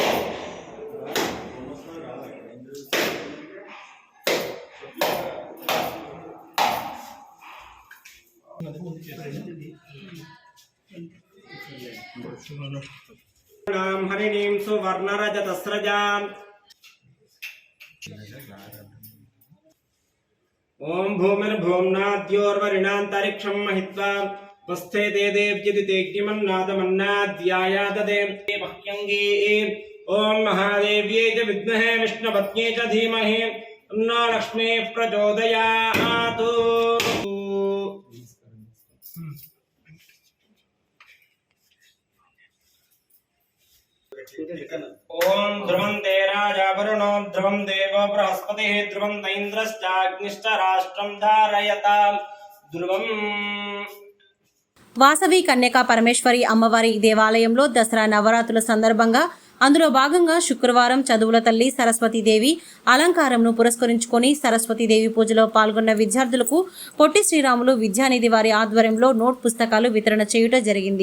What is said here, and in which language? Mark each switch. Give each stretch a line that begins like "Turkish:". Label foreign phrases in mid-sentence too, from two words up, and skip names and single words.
Sanskrit: హరిణీం సువర్ణరజతస్రజాం ఓం భూమిర్భూమ్నాద్యోర్వరిణాంతరిక్షం మహిత్వా वस्थे ते देव्यदितेऽग्निमन्नादमन्नाद्यायाददे मह्यङ्गे ओम महादेव्यै च विद्महे विष्णुपत्न्यै च धीमहि तन्नो लक्ष्मीः प्रचोदयात्। ओम ध्रुवं ते राजा वरुणो ध्रुवं देवो बृहस्पतिः ध्रुवं इन्द्रश्चाग्निश्च राष्ट्रं धारयताम् ध्रुवम्।
Telugu: వాసవి కన్యకా పరమేశ్వరి అమ్మవారి దేవాలయంలో దసరా నవరాత్రుల సందర్భంగా అందులో భాగంగా శుక్రవారం చదువుల తల్లి సరస్వతీదేవి అలంకారంను పురస్కరించుకొని సరస్వతీదేవి పూజలో పాల్గొన్న విద్యార్థులకు పొట్టి శ్రీరాములు విద్యానిధి వారి ఆధ్వర్యంలో నోట్ పుస్తకాలు వితరణ చేయుట జరిగింది.